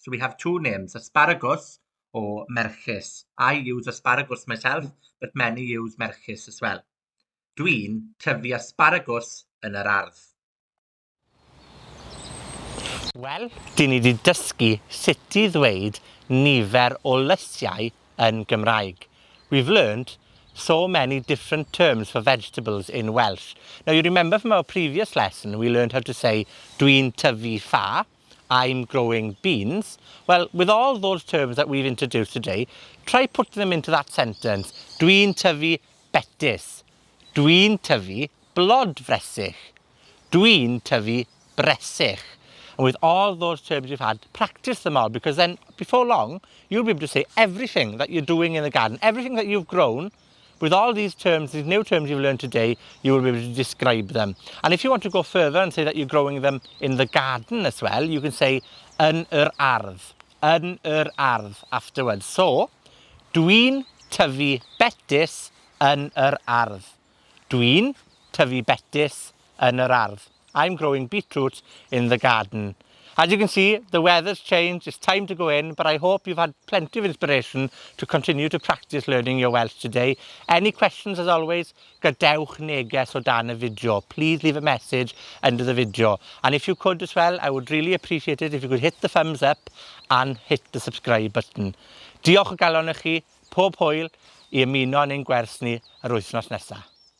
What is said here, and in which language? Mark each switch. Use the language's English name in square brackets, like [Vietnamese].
[English] So we have two names, asparagus or merchys. I use asparagus myself, but many use merchys as well. [Welsh] Dwi'n tyfu asparagus yn yr ardd. Wel, dyn ni wedi dysgu sut i ddweud nifer o lysiau yn Gymraeg. [English] We've learned so many different terms for vegetables in Welsh. Now, you remember from our previous lesson, we learned how to say [Welsh] dwi'n tyfu ffa, [English] I'm growing beans. Well, with all those terms that we've introduced today, try putting them into that sentence. [Welsh] Dwi'n tyfu betys. Dwi'n tyfu blod fresych. Dwi'n tyfu bresych. [English] And with all those terms you've had, practice them all, because then before long, you'll be able to say everything that you're doing in the garden, everything that you've grown. With all these terms, these new terms you've learned today, you will be able to describe them. And if you want to go further and say that you're growing them in the garden as well, you can say [Welsh] yn yr ardd [English] afterwards. [Welsh] So, dwi'n tyfu betys yn yr ardd. Dwi'n tyfu betys yn yr ardd. [English] I'm growing beetroot in the garden. As you can see, the weather's changed, it's time to go in, but I hope you've had plenty of inspiration to continue to practice learning your Welsh today. Any questions, as always, [Welsh] gadewch neges o dan y video. [English] Please leave a message under the video. And if you could as well, I would really appreciate it if you could hit the thumbs up and hit the subscribe button. [Welsh] Diolch o galon i chi, pob hwyl, i ymuno yn ein gwers ni yr wythnos nesaf.